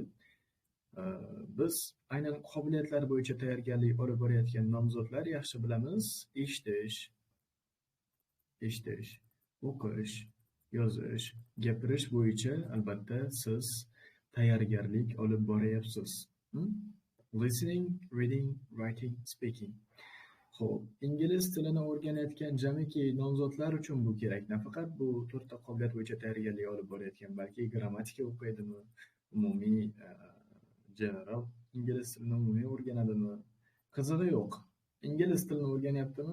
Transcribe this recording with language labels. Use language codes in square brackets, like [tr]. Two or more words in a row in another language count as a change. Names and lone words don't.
[uz] Biz aynan qobiliyatlar bo'yicha tayyorgarlik olib borayotgan nomzodlar yaxshi bilamiz. Eshitish, o'qish, yozish, gapirish bo'yicha albatta siz tayyorgarlik olib boryapsiz. [en] Listening, reading, writing, speaking. [uz] Xo'p, ingliz tilini o'rganayotgan jamiki nomzodlar uchun bu kerak. Nafaqat bu to'rtta qobiliyat bo'yicha tayyorgarlik olib borayotgan, balki grammatika o'qiydimi, umumiy general ingliz tilini umumiy o'rganadimi? Qizig'i yo'q. Ingliz tilini o'rganyaptimi?